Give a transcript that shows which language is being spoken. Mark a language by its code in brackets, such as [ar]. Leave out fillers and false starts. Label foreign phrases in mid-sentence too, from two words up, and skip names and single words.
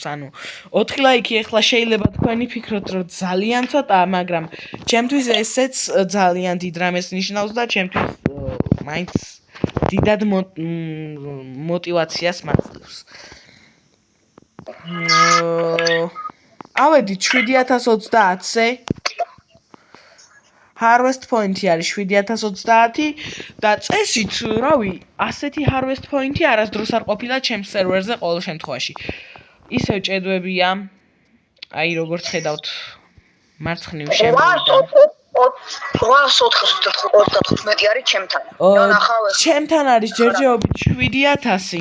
[ka] ანუ 4 ლაიქი ეხლა შეიძლება თქვენი ფიქროთ რომ ძალიან ცოტა, მაგრამ ჩემთვის ესეც ძალიან დიდ რამეს ნიშნავს და ჩემთვის მაინც დიდად мотивაციას მაძლევს. ავედით 7030-ზე. [en] Harvest point- [ka] ი არის 7030 და წესით, რავი, ასეთი [en] harvest point- [ka] ი არასდროს არ ყოფილა ჩემს სერვერზე ყოველ შემთხვევაში. ისევ ჭედვებია. აი როგორც ხედავთ, მარცხნივ შემოვიდა. 895 არის ჩემთან. ჩემთან არის ჯერჯერობით 7000.